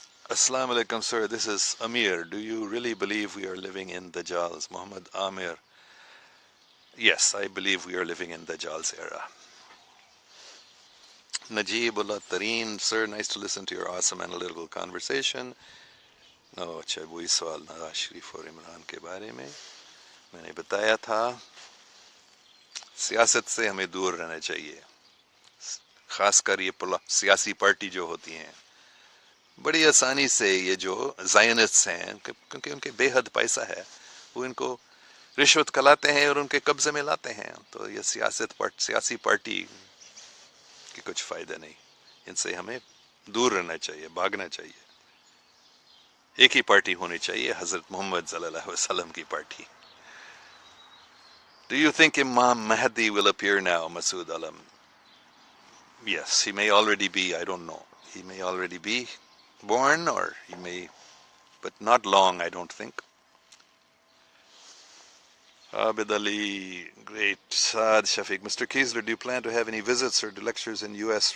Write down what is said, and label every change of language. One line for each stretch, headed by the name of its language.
English: السلام علیکم sir, this is Amir. Do you really believe we are living in Dajjal's? Muhammad Amir. Yes, I believe we are living in Dajjal's era. Najib Allah Tareen, sir, nice to listen to your awesome analytical conversation.
Urdu: اچھا وہی سوال نواز شریف اور عمران کے بارے میں نے بتایا تھا. سیاست سے ہمیں دور رہنا چاہیے، خاص کر یہ سیاسی پارٹی جو ہوتی ہیں. بڑی آسانی سے یہ جو زائنسٹ ہیں، کیونکہ ان کے بے حد پیسہ ہے، وہ ان کو رشوت کھلاتے ہیں اور ان کے قبضے میں لاتے ہیں. تو یہ سیاسی پارٹی کی کچھ فائدہ نہیں. ان سے ہمیں دور رہنا چاہیے، بھاگنا چاہیے. ایک ہی پارٹی ہونی چاہیے، حضرت محمد صلی اللہ علیہ وسلم کی party.
English: Do you think Imam Mahdi will appear now, Masood Alam? Yes, he may already be, I don't know. He may already be born, or he may, but not long, I don't think. Abid Ali, great. Saad Shafiq. Mr. Kiesler, do you plan to have any visits or lectures in U.S.